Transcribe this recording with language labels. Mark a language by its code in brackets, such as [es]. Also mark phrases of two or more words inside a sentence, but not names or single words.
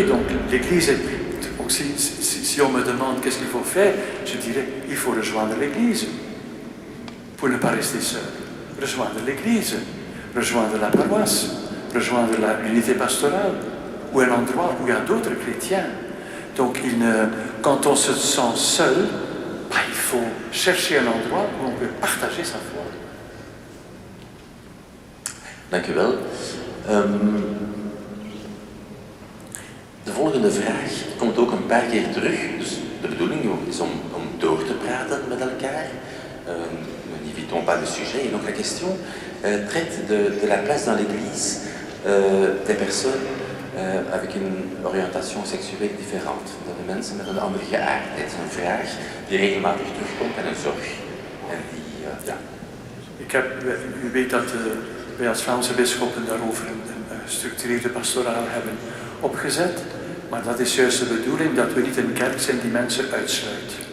[fr] Donc l'Église, si on me demande qu'est-ce qu'il faut faire, je dirais il faut rejoindre l'Église pour ne pas rester seul. Rejoindre l'Église, rejoindre la paroisse, rejoindre l'unité pastorale ou un endroit où il y a d'autres chrétiens. Donc quand on se sent seul, il faut chercher un endroit où on peut partager sa foi. [nl] Dank u wel. De volgende vraag komt ook een paar keer terug. Dus de bedoeling is om door te praten met elkaar. [fr] Nous n'évitons pas le sujet. Et donc la question traite de la place dans l'Église des personnes avec une orientation seksueel différente. [nl] Dat de mensen met een andere geaardheid. Een vraag die regelmatig terugkomt en een zorg. En die, U weet dat wij als Vlaamse bisschoppen daarover een gestructureerde pastoraal hebben opgezet. Maar dat is juist de bedoeling dat we niet een kerk zijn die mensen uitsluit.